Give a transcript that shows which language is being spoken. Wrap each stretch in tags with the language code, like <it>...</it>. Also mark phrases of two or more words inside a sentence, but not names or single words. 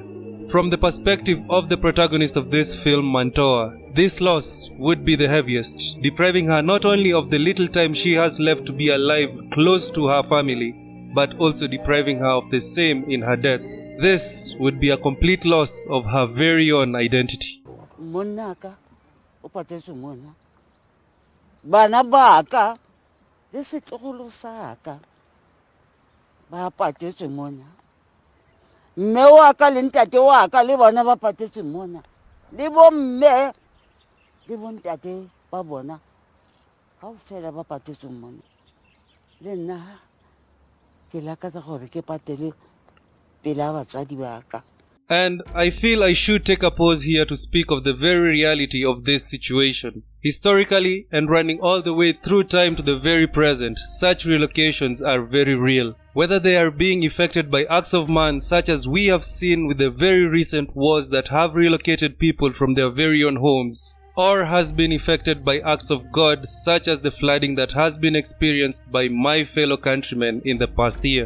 <en>From the perspective of the protagonist of this film, Mantoa, this loss would be the heaviest, depriving her not only of the little time she has left to be alive close to her family, but also depriving her of the same in her death. This would be a complete loss of her very own identity.</en> <st>Monaka, upatesu mona. Bana baka, desetolo saka. Ba patesu mona. Mme wa ka le ntate wa ka le bona ba patetse mona. Le bo mme le bo ntate ba bona. Ha o fela ba patetse mona. Le nna ke lakatsa gore ke patele pela batsadi ba ka.</st> <en>And I feel I should take a pause here to speak of the very reality of this situation. Historically, and running all the way through time to the very present, such relocations are very real. Whether they are being effected by acts of man such as we have seen with the very recent wars that have relocated people from their very own homes, or has been effected by acts of God such as the flooding that has been experienced by my fellow countrymen in the past year.</en>